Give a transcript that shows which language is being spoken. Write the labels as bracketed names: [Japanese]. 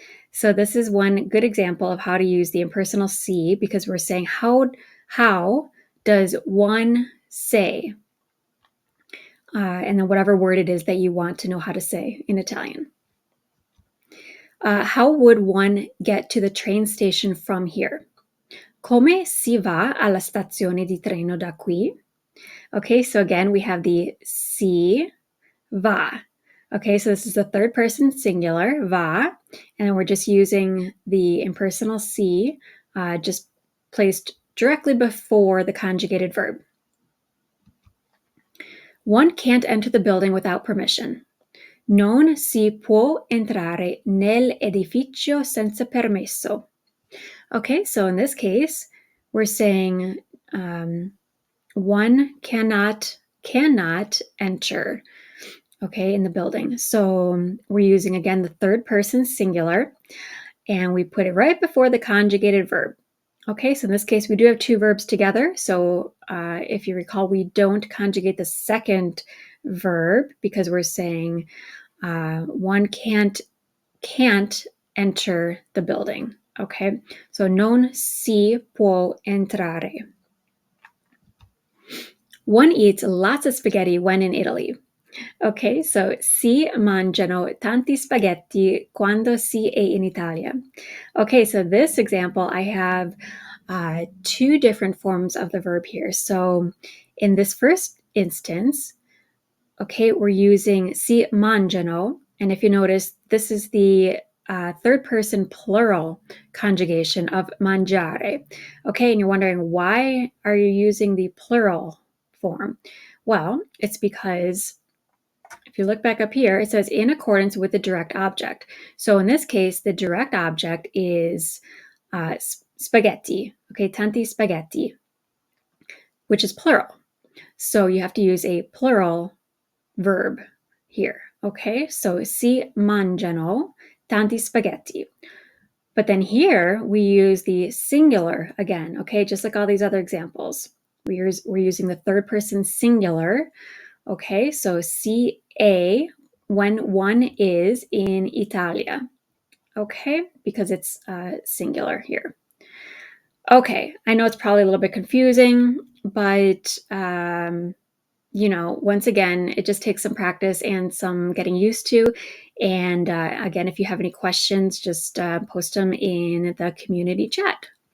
[English] So this is one good example of how to use the impersonal si because we're saying how does one say? And then whatever word it is that you want to know how to say in Italian. How would one get to the train station from here? [Italian] Come si va alla stazione di treno da qui? [English] Okay, so again, we have the si, va. Okay, so this is the third person singular, va, and then we're just using the impersonal si, just placed directly before the conjugated verb. One can't enter the building without permission. [Italian] Non si può entrare nell'edificio senza permesso. [English] Okay, so in this case, we're saying one cannot enter, okay, in the building. So we're using, again, the third person singular, and we put it right before the conjugated verb. Okay, so in this case, we do have two verbs together. So if you recall, we don't conjugate the second verb because we're saying one can't enter the building. [Italian] Okay, so non si può entrare. [English] One eats lots of spaghetti when in Italy. [Italian] Okay, so si mangiano tanti spaghetti quando si è in Italia. [English] Okay, so this example, I have two different forms of the verb here. So in this first instance, okay, we're using [Italian] si mangiano. [English] And if you notice, this is the third person plural conjugation of mangiare. Okay, and you're wondering, why are you using the plural form? Well, it's because if you look back up here, it says in accordance with the direct object. So in this case, the direct object is spaghetti, okay, [Italian] tanti spaghetti, [English] which is plural. So you have to use a plural verb here, okay? [Italian] So si mangiano tanti spaghetti. [English] But then here we use the singular again, okay? Just like all these other examples. We're using the third person singular, okay? So [Italian] si è [English] when one is in Italia, okay? Because it's singular here. Okay, I know it's probably a little bit confusing, but you know, once again, it just takes some practice and some getting used to. And again, if you have any questions, just post them in the community chat.